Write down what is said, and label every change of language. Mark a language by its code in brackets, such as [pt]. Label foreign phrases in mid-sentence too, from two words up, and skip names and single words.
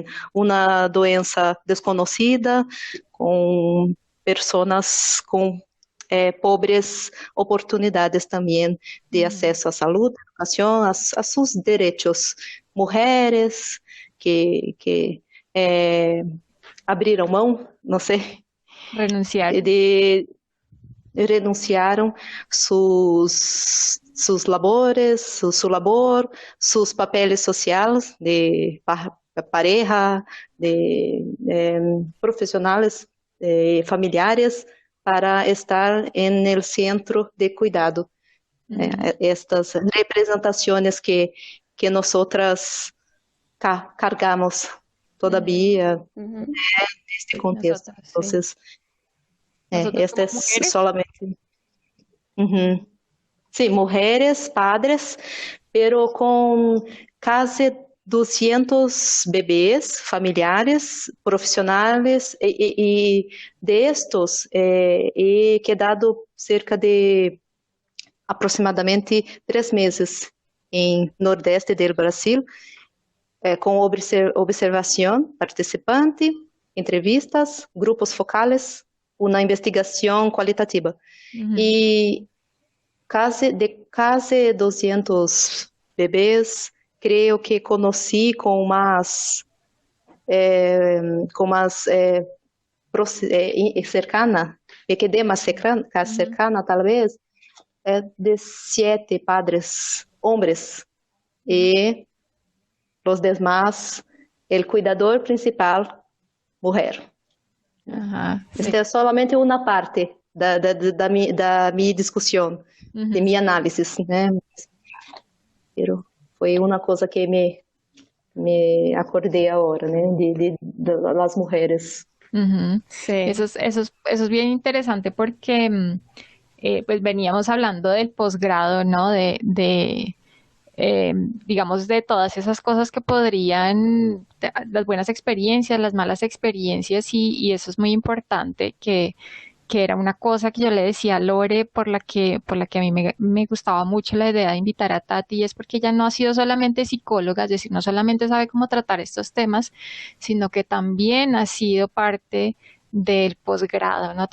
[pt] Uma doença desconhecida, com pessoas com pobres oportunidades também de acesso à saúde, educação, a seus direitos. Mulheres que abriram mão, não sei, Renunciar. [es] renunciaram sus labores, su labor, sus papeles sociales de pareja, de profesionales, familiares, para estar en el centro de cuidado. Estas representaciones que nosotras cargamos todavía Ujú. [pt] neste contexto. [es] Nosotros, sí. Entonces, Nosotros esta como es mujeres. solamente... Uhum. [pt] Sim, mulheres, padres, pero com casi 200 bebês, familiares, profissionais, e [es] de estos he quedado cerca de aproximadamente [pt] 3 meses em nordeste do Brasil, com observação participante, entrevistas, grupos focales, uma investigação qualitativa. Ujú. E casi 200 bebês, creio que conheci com mais cercana, me quedé mais cercana, talvez, de 7 padres, hombres, e os demás, [es] el cuidador principal, [pt] mulher. [es] Ajá, sí. [pt] Esta é solamente uma parte da minha discussão, Ujú. de minha análise, né? Pero foi uma coisa que me acordei agora, né? Das mulheres. Ujú. [es] Sí. Eso es bien interesante porque pues veníamos hablando del posgrado, ¿no? Digamos, de todas esas cosas que podrían, las buenas experiencias, las malas experiencias, y eso es muy importante, que era una cosa que yo le decía a Lore, por la que a mí me gustaba mucho la idea de invitar a Tati, y es porque ella no ha sido solamente psicóloga, es decir, no solamente sabe cómo tratar estos temas, sino que también ha sido parte del posgrado, ¿no?